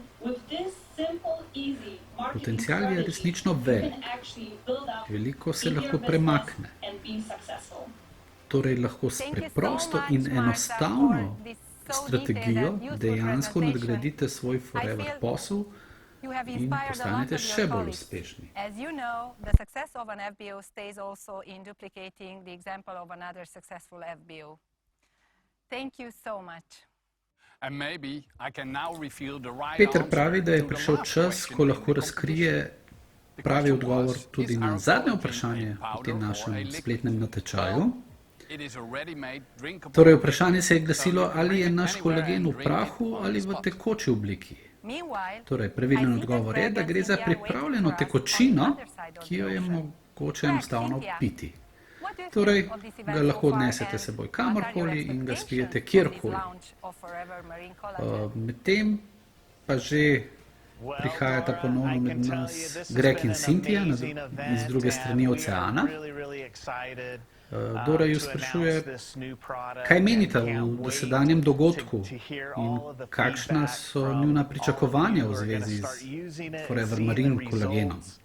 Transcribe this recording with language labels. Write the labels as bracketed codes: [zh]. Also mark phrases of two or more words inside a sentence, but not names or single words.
[sl] Potencial je resnično velik. Veliko se lahko premakne. Torej lahko s preprosto in enostavno strategijo dejansko nadgradite svoj Forever posel in postanete še bolj uspešni. [en] As you know, the success of an FBO stays also in duplicating the example of another successful FBO. Thank you so much. And maybe I can now reveal the right Peter answer [sl] pravi, da je [en] to the [sl] prišel [en] last [sl] čas, [en] question [sl] ko [en] in [sl] lahko [en] the [sl] razkrije [en] competition. [sl] pravi [en] The [sl] odgovor [en] question was, [sl] tudi [en] is [sl] na [en] our [sl] zadnje [en] collagen [sl] vprašanje [en] in [sl] v [en] powder [sl] tem [en] or a [sl] našem [en] liquid? [sl] spletnem natečaju. [en] It is a ready-made drinkable [sl] Torej, [en] liquid, [sl] vprašanje se je [en] so [sl] glasilo, [en] you can [sl] ali [en] bring [sl] je [en] it [sl] naš [en] anywhere [sl] kolagen [en] and [sl] v [en] drink it [sl] prahu [en] on [sl] ali [en] the [sl] v [en] spot. [sl] tekoči obliki. [en] Meanwhile, [sl] Torej, [en] I [sl] pravilen [en] think that [sl] odgovor je, da [en] fragrance [sl] gre za [en] Cynthia waiting [sl] pripravljeno [en] for us on the [sl] tekočino, [en] other side of [sl] ki jo [en] the [sl] je [en] ocean. [sl] mogoče [en] Correct, [sl] enostavno [en] Cynthia. [sl] piti. [en] What do you [sl] Torej, [en] think of this event [sl] ga [en] so [sl] lahko [en] far [sl] odnesete [en] and [sl] seboj [en] what are your [sl] kamorkoli in ga [en] expectations [sl] spijete [en] of this [sl] kjerkoli. [en] launch of Forever Marine Collagen? [sl] Medtem pa že prihajata ponovno med nas Greg in Cynthia iz druge strani oceana. Dora ju sprašuje, kaj menita o dosedanjem dogodku in kakšna so njuna pričakovanja v zvezi z Forever Marine kolagenom.